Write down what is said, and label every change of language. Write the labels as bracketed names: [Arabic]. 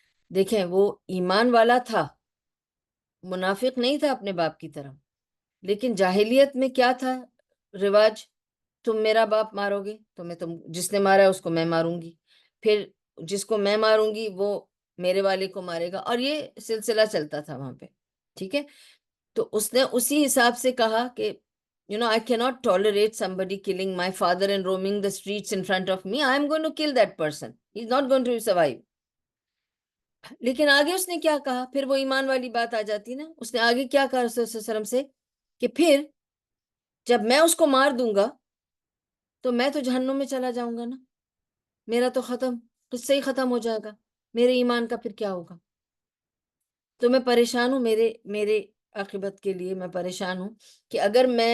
[Urdu] دیکھیں وہ ایمان والا تھا، منافق نہیں تھا اپنے باپ کی طرح، لیکن جاہلیت میں کیا تھا رواج، تم میرا باپ مارو گے تو میں جس نے مارا ہے اس کو میں ماروں گی، پھر جس کو میں ماروں گی وہ میرے والے کو مارے گا، اور یہ سلسلہ چلتا تھا وہاں پہ. ٹھیک ہے. تو اس نے اسی حساب سے کہا کہ [English] I cannot tolerate somebody killing my father and roaming the streets in front of me. I am going to kill that person. He's not going to survive. [Urdu] لیکن آگے اس نے کیا کہا، پھر وہ ایمان والی بات آ جاتی نا. اس نے آگے کیا کہا رسول صلی اللہ علیہ وسلم سے کہ پھر جب میں اس کو مار دوں گا تو میں تو جہنم میں چلا جاؤں گا نا، میرا تو قصہ ہی ختم ہو جائے گا، میرے ایمان کا پھر کیا ہوگا؟ تو میں پریشان ہوں، میرے عاقبت کے لیے میں پریشان ہوں کہ اگر